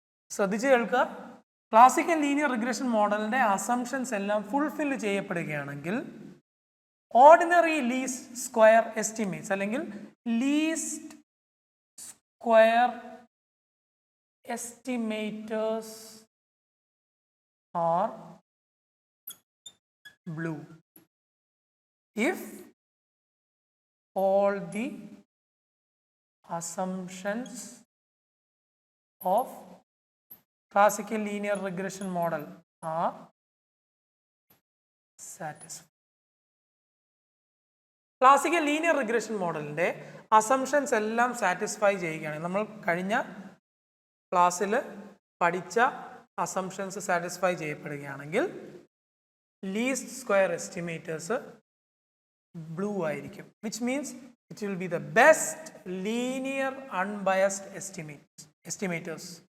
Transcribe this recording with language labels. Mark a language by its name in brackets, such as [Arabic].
[Malayalam] ശ്രദ്ധിച്ച് കേൾക്കുക, classical linear regression മോഡലിൻ്റെ assumptions എല്ലാം fulfil ചെയ്യപ്പെടുകയാണെങ്കിൽ ordinary least square estimates അല്ലെങ്കിൽ least square [English] estimators are blue if all the assumptions of classical linear regression model are satisfied. [Malayalam] Classical linear regression മോഡലിൻ്റെ assumptions എല്ലാം satisfy ചെയ്യുകയാണ്. നമ്മൾ കഴിഞ്ഞ ക്ലാസ്സിൽ പഠിച്ച assumptions satisfy ചെയ്യപ്പെടുകയാണെങ്കിൽ least square estimators blue ആയിരിക്കും, [English] Which means it will be the best linear unbiased estimators.